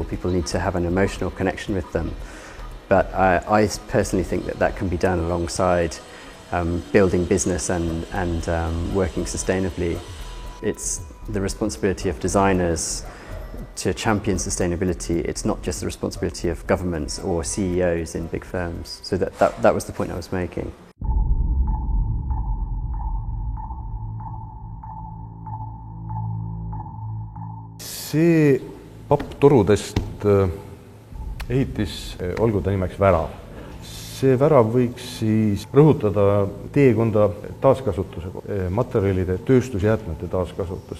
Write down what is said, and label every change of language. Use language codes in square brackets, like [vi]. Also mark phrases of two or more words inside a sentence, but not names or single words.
[en] People need to have an emotional connection with them. But I personally think that can be done alongside building business and working sustainably. It's the responsibility of designers to champion sustainability. It's not just the responsibility of governments or CEOs in big firms. So that was the point I was making. [et] See papptorudest ehitis, olgu ta nimeks värav. See värav võiks siis rõhutada teekonda taaskasutuse, materjalide, tööstusjäätmete taaskasutus.